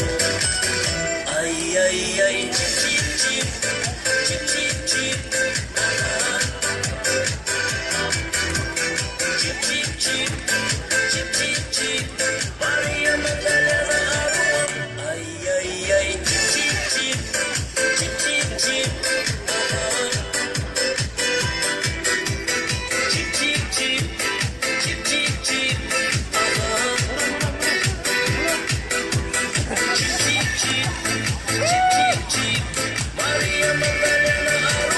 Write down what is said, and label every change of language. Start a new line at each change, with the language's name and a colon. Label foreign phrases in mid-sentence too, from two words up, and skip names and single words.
Turkish: Ay ay ay, çip çip çip, çip çip çip, çip çip çip, çip çip çip, var ya Magdalena arım. Ay ay ay, çip çip çip. Chip chip chip, chip chip chip, chip chip chip, chip chip chip, chip chip chip, Maria Magdalena